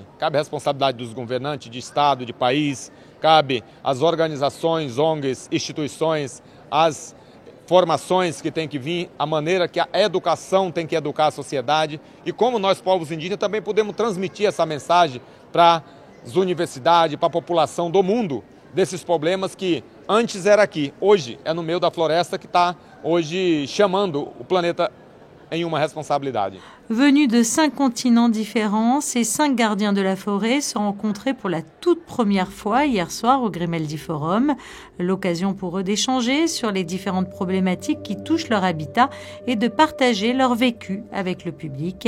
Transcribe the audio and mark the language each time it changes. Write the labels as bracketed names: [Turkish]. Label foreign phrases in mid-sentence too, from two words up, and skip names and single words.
[Portuguese] Cabe a responsabilidade dos governantes de Estado, de país, cabe às organizações, ONGs, instituições, às formações que tem que vir, a maneira que a educação tem que educar a sociedade e como nós, povos indígenas, também podemos transmitir essa mensagem para as universidades, para a população do mundo, desses problemas que antes era aqui, hoje é no meio da floresta que está hoje chamando o planeta em uma responsabilidade. [French] Venus de 5 continents différents, ces 5 gardiens de la forêt se rencontraient pour la toute première fois hier soir au Grimaldi Forum. L'occasion pour eux d'échanger sur les différentes problématiques qui touchent leur habitat et de partager leur vécu avec le public.